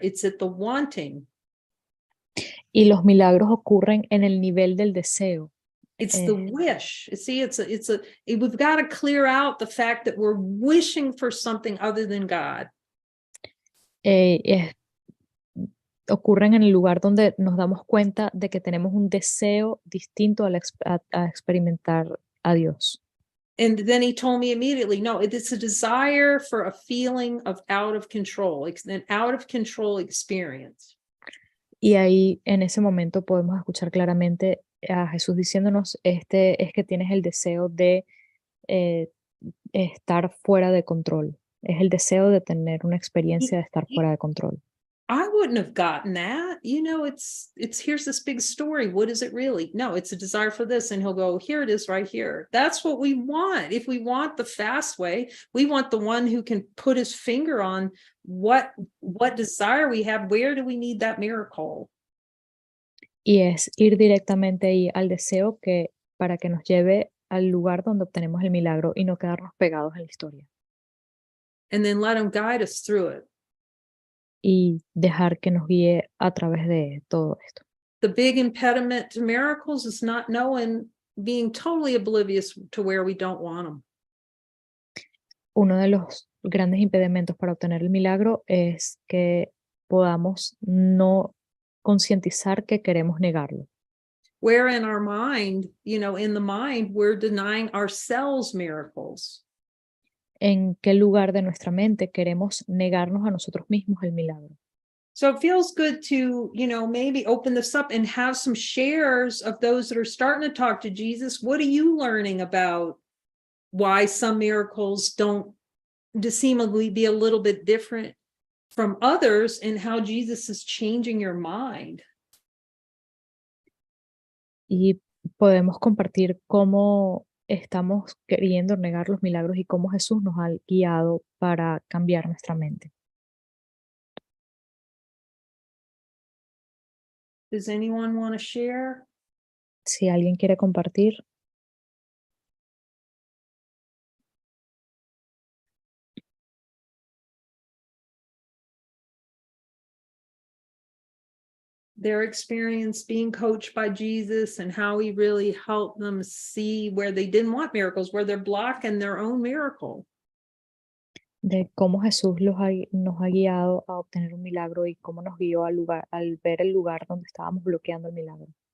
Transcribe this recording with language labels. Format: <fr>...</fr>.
<en>It's at the wanting.</en> <es>Y los milagros ocurren en el nivel del deseo.</es> <en>It's the wish. See, we've got to clear out the fact that we're wishing for something other than God.</en> <es>Ocurren en el lugar donde nos damos cuenta de que tenemos un deseo distinto a experimentar a Dios.</es> <en>And then he told me immediately, no, it's a desire for a feeling of out of control, an out of control experience.</en> <es>Y ahí en ese momento podemos escuchar claramente a Jesús diciéndonos, es que tienes el deseo de estar fuera de control. Es el deseo de tener una experiencia de estar fuera de control.</es> <en>I wouldn't have gotten that. You know, it's here's this big story. What is it really? No, it's a desire for this. And he'll go, here it is right here. That's what we want. If we want the fast way, we want the one who can put his finger on what desire we have. Where do we need that miracle?</en> <es>Y es ir directamente ahí al deseo para que nos lleve al lugar donde obtenemos el milagro y no quedarnos pegados en la historia.</es> <en>And then let him guide us through it.</en> <es>Y dejar que nos guíe a través de todo esto.</es> <en>The big impediment to miracles is not knowing, being totally oblivious to where we don't want them.</en> <es>Uno de los grandes impedimentos para obtener el milagro es que podamos no concientizar que queremos negarlo.</es> <en>Where in our mind, you know, in the mind, we're denying ourselves miracles.</en> <es>En qué lugar de nuestra mente queremos negarnos a nosotros mismos el milagro.</es> <en>So it feels good to, you know, maybe open this up and have some shares of those that are starting to talk to Jesus. What are you learning about why some miracles don't seemingly be a little bit different from others, and how Jesus is changing your mind?</en> <es>Y podemos compartir cómo estamos queriendo negar los milagros y cómo Jesús nos ha guiado para cambiar nuestra mente.</es> <en>Does anyone want to share?</en> <es>Si alguien quiere compartir.</es> <en>Their experience being coached by Jesus and how he really helped them see where they didn't want miracles, where they're blocking their own miracle.</en> <es>De cómo Jesús nos ha guiado a obtener un milagro y cómo nos guió al ver el lugar donde estábamos bloqueando el milagro.</es>